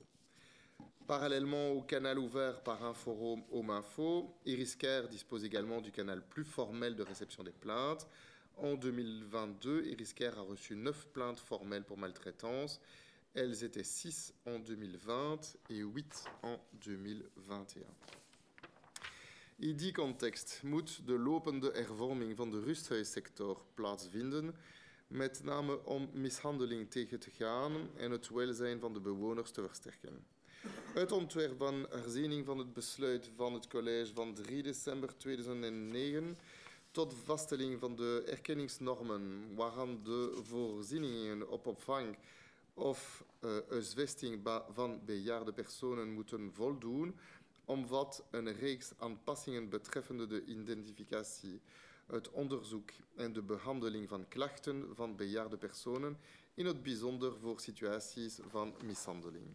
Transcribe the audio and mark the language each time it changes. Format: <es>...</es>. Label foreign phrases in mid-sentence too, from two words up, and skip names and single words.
<fr>Parallèlement au canal ouvert par Inforum Home Info, Iriscare dispose également du canal plus formel de réception des plaintes. En 2022, Iriscare a reçu 9 plaintes formelles pour maltraitance. Elles étaient 6 en 2020 et 8 en 2021.</fr> <nl>In die context moet de lopende hervorming van de rusthuissector plaatsvinden, met name om mishandeling tegen te gaan en het welzijn van de bewoners te versterken. Het ontwerp van herziening van het besluit van het college van 3 december 2009 tot vaststelling van de erkenningsnormen waaraan de voorzieningen op opvang of huisvesting van bejaarde personen moeten voldoen, omvat een reeks aanpassingen betreffende de identificatie, het onderzoek en de behandeling van klachten van bejaarde personen, in het bijzonder voor situaties van mishandeling.</nl>